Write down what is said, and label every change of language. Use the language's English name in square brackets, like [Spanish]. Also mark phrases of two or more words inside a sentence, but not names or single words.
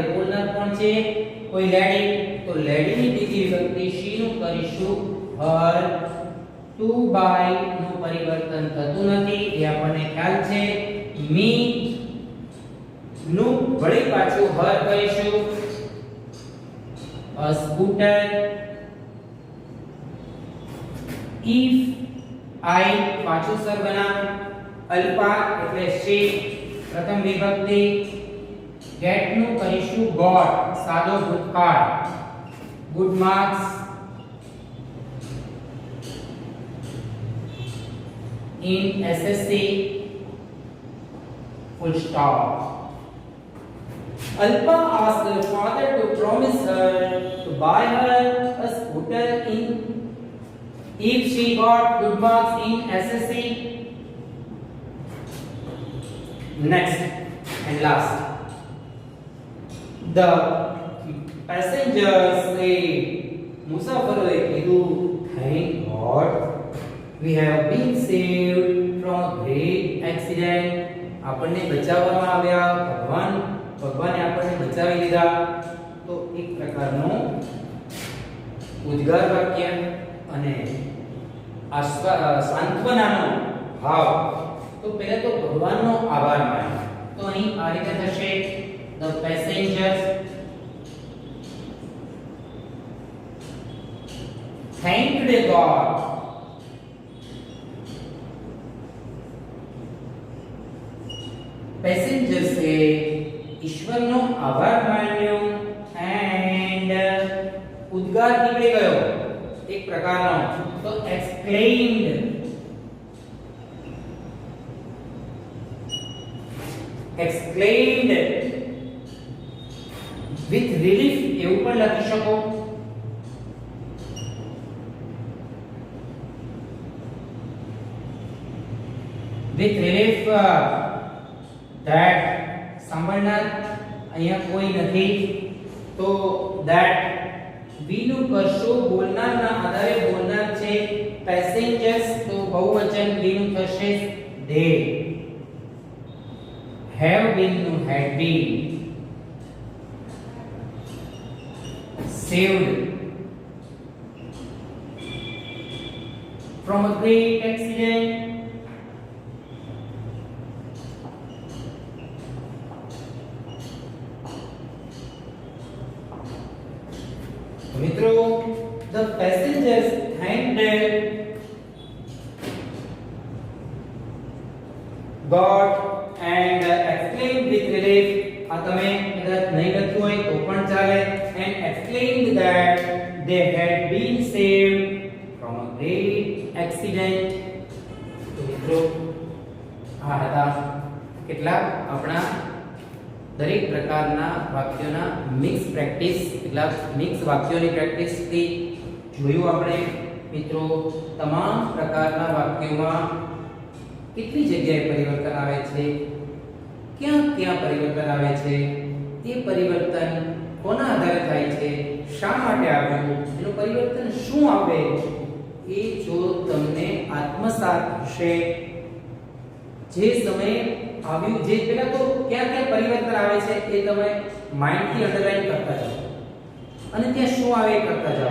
[Gujarati] બોલનાર કોણ છે? કોઈ લેડી, તો લેડીની બીજી વિભક્તિ શી નું કરીશું હર. [English] to buy [Gujarati] નું પરિવર્તન થતું નથી, એ આપણને ખ્યાલ છે. મી નું વળી પાછું હર કરીશું. [English] a scooter. if I [Gujarati] પાછું સર્વનામ. અલ્પા એટલે she પ્રથમ વિભક્તિ. get નું કરીશું got, સાદો ભૂતકાળ. [English] good marks in SSC, full stop. Alpa asked her father to promise her to buy her a scooter if she got good marks in SSC. Next and last, the passengers say, [Gujarati] મુસાફરોએ કીધું, [English] thank God we have been saved from a great accident. [Gujarati] આપણને બચાવવામાં આવ્યા, ભગવાને આપણને બચાવી લીધા. તો એક પ્રકારનો ઉદ્ગાર વાક્ય અને સાંત્વનાનો ભાવ. તો પહેલા તો ભગવાનનો આભાર માન્યો, તો અહીં આ રીતે થશે. [English] the passengers thanked God. [Gujarati] passengers એ ઈશ્વરનો આભાર માન્યો એન્ડ ઉદ્ગાર નીકળી ગયો એક પ્રકારનો. તો [English] exclaimed. exclaimed with relief [Gujarati] એવું પણ લખી શકો. [English] with relief that [Gujarati] સાંભળનાર અહીંયા કોઈ નથી, તો [English] that we [Gujarati] નું કરશું બોલનારના આધારે. બોલનાર છે passengers, તો બહુવચન we નું થશે they. [English] have been નું had been. saved from a great accident. મિત્રો, the passengers thanked God and exclaimed with relief. [Gujarati] આ તમે કદાચ નહીં લખ્યું હોય તો પણ ચાલે. [English] And exclaimed that they had been saved from a great accident. [Gujarati] તો મિત્રો, આ હતા કેટલાક આપણા દરેક પ્રકારના વાક્યોના [English] mix practice, [Gujarati] કેટલાક મિક્સ વાક્યોની પ્રેક્ટિસ થી જોયું આપણે. મિત્રો, તમામ પ્રકારના વાક્યોમાં કેટલી જગ્યાએ પરિવર્તન આવે છે, ક્યાં ક્યાં પરિવર્તન આવે છે, એ પરિવર્તન કોના આધારે થાય છે, શા માટે આવ્યું, એનું પરિવર્તન શું આવે, એ જો તમને આત્મસાત થશે, જે સમય આવ્યું, જે પહેલા તો ક્યાં ક્યાં પરિવર્તન આવે છે એ તમે [English] mindથી underline [Gujarati] કરતા જાઓ અને ત્યાં શું આવે એ કરતા જાઓ.